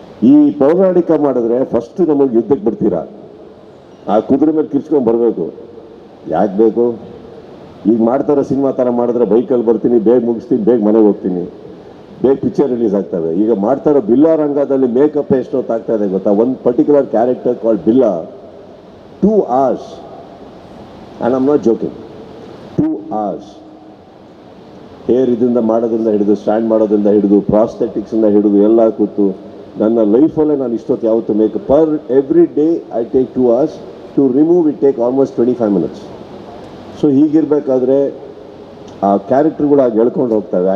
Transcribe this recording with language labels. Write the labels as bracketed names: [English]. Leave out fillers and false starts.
[Kannada] ಈ ಪೌರಾಣಿಕ ಮಾಡಿದ್ರೆ ಫಸ್ಟ್ ನಮಗೆ ಯುದ್ಧಕ್ಕೆ ಬಿಡ್ತೀರಾ, ಆ ಕುದುರೆ ಮೇಲೆ ಕಿರ್ಚ್ಕೊಂಡು ಬರಬೇಕು. ಯಾಕೆ ಬೇಕು? ಈಗ ಮಾಡ್ತಾರೋ ಸಿನಿಮಾ ಥರ ಮಾಡಿದ್ರೆ ಬೈಕಲ್ಲಿ ಬರ್ತೀನಿ, ಬೇಗ ಮುಗಿಸ್ತೀನಿ, ಬೇಗ ಮನೆಗೆ ಹೋಗ್ತೀನಿ, ಬೇಗ ಪಿಕ್ಚರ್ ರಿಲೀಸ್ ಆಗ್ತವೆ. ಈಗ ಮಾಡ್ತಾರೋ ಬಿಲ್ಲಾ ರಂಗದಲ್ಲಿ ಮೇಕಪ್ ಎಷ್ಟೊತ್ತು ಆಗ್ತಾ ಇದೆ ಗೊತ್ತಾ? ಒಂದು [English] Particular character called Billa 2 hours, and I'm not joking, 2 hours. [Kannada] Hair ಇದರಿಂದ ಮಾಡೋದ್ರಿಂದ ಹಿಡಿದು, ಸ್ಟ್ಯಾಂಡ್ ಮಾಡೋದ್ರಿಂದ ಹಿಡಿದು, ಪ್ರಾಸ್ಥೆಟಿಕ್ಸಿಂದ ಹಿಡಿದು ಎಲ್ಲ ಕೂತು ನನ್ನ ಲೈಫಲ್ಲೇ ನಾನು ಇಷ್ಟೊತ್ತು ಯಾವತ್ತು makeup [English] Every day I take 2 hours to remove it take almost 25 minutes. [Kannada] So ಹೀಗಿರಬೇಕಾದ್ರೆ ಆ ಕ್ಯಾರೆಕ್ಟರ್ಗಳು ಆಗಿ ಎಳ್ಕೊಂಡು ಹೋಗ್ತವೆ.